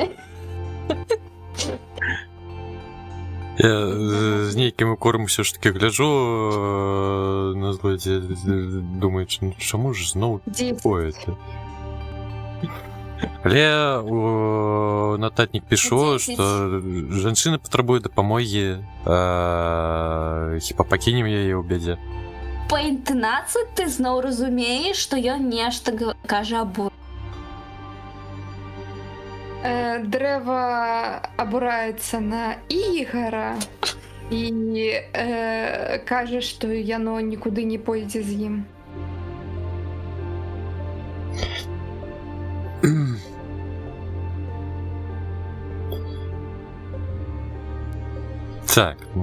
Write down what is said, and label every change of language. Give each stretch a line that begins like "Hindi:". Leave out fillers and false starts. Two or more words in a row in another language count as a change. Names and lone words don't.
Ukrainian: Я з нейким укором все ж таки гляджу на злодія, думаю, чому ж знову такое? Але нотатник пишу, що
Belarusian: жанчына патрабуе дапамогі, хіба пакінем яе ў бядзе. Па інтонацыі ты зноў разумееш, што ён нешта кажа або.
Ukrainian: Древо обурається на Ігора і каже, що яно нікуди не пойде з ним. Так.